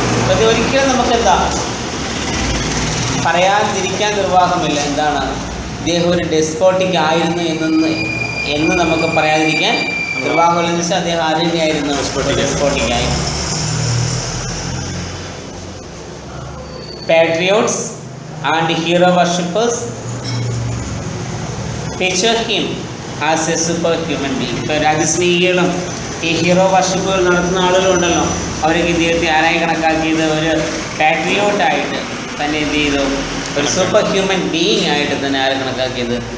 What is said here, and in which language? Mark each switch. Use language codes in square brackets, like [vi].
[ml] അത് ഒരിക്കലും നമുക്കെന്താ പറയാതിരിക്കാൻ നിർവാഹമില്ല. എന്താണ് ഇദ്ദേഹം ഒരു ഡെസ്പോട്ടിക് ആയിരുന്നു എന്ന് നമുക്ക് പറയാതിരിക്കാൻ നിർവാഹമില്ലെന്ന് വെച്ചാൽ അദ്ദേഹം ആരുടെയായിരുന്നു? ഡെസ്പോട്ടിക് ആയി. [en] Patriots and hero worshippers picture him as a superhuman being. [ml] ഇപ്പോൾ രാജ്യസ്നേഹികളും ഈ ഹീറോ വർഷിപ്പുകൾ നടത്തുന്ന ആളുകളുണ്ടല്ലോ, അവരൊക്കെ ഇദ്ദേഹത്തെ ആരായി കണക്കാക്കിയത്? ഒരു പാട്രിയോട്ടായിട്ട് തന്നെ എന്ത് ചെയ്തു? ഒരു സൂപ്പർ ഹ്യൂമൻ ബീയിങ് ആയിട്ട് തന്നെ ആരെ കണക്കാക്കിയത്?